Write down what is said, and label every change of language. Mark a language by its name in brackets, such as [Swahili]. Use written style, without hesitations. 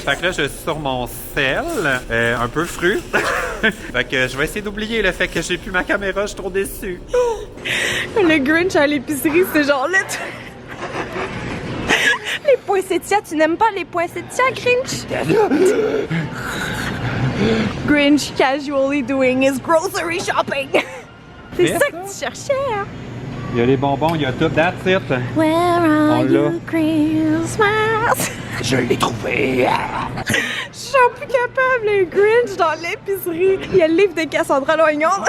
[French] Fait que là, je suis sur mon sel, un peu fru. Fait que je vais essayer d'oublier le fait que j'ai plus ma caméra, je suis trop déçu. Le Grinch à l'épicerie, c'est genre là. Les poinsettias, tu n'aimes pas les poinsettias, Grinch? [English] Grinch casually doing his grocery shopping. [French] C'est ça que tu cherchais, hein? Il y a les bonbons, il y a tout, [English] that's it. Where are [French] On l'a. [English] you, Christmas? [French] Je l'ai trouvé. Je suis plus capable, le Grinch dans l'épicerie. Il y a le livre de Cassandra Loignon.